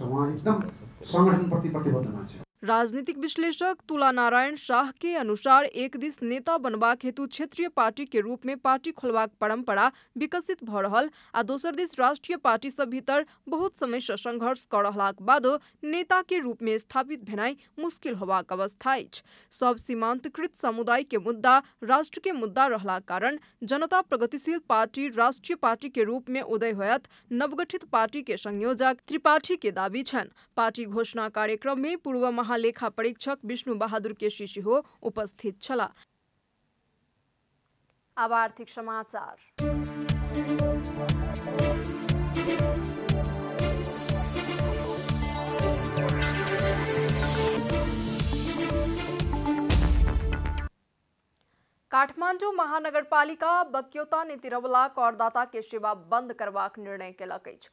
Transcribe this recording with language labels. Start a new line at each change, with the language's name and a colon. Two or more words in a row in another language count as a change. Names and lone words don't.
Nepali: उहाँ एकदम सङ्गठनप्रति प्रतिबद्ध मान्छे।
Maithili: राजनीतिक विश्लेषक तुला नारायण शाह के अनुसार एक दिस नेता बनबाक हेतु क्षेत्रीय पार्टी के रूप में पार्टी खोलबाक परंपरा विकसित भ रहल आ दोसर दिस राष्ट्रीय पार्टी सब भीतर बहुत समय से संघर्ष कर रहलाक बादो नेता के रूप में स्थापित भेनाइ मुश्किल होबाक अवस्था अछि। सब सीमांतकृत समुदाय के मुद्दा राष्ट्र के मुद्दा रहला कारण जनता प्रगतिशील पार्टी राष्ट्रीय पार्टी के रूप में उदय होयत नवगठित पार्टी के संयोजक त्रिपाठी के दावी छन्। पार्टी घोषणा कार्यक्रम में पूर्व महालेखा परीक्षक विष्णु बहादुर केसी हो उपस्थित छला। अब आर्थिक समाचार। काठमाडौँ महानगरपालिका बक्यौता नीतिरवला करदाता के सेवा बंद करबाक निर्णय केलक अछि।